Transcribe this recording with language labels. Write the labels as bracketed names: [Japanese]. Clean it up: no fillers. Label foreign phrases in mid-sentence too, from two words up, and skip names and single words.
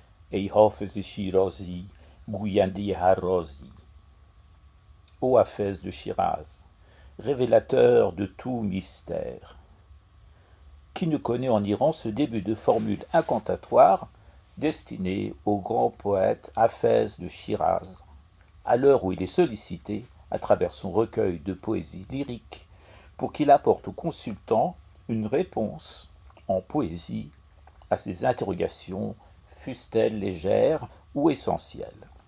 [Persian] ای حافظ شیرازی گوینده هر رازی. [French] Ô Hafez de Shiraz, révélateur de tout mystère. Qui ne connaît en Iran ce début de formule incantatoire destinée au grand poète Hafez de Shiraz, à l'heure où il est sollicité, à travers son recueil de poésie lyrique, pour qu'il apporte au consultant une réponse en poésie à ses interrogations, fussent-elles légères ou essentielles.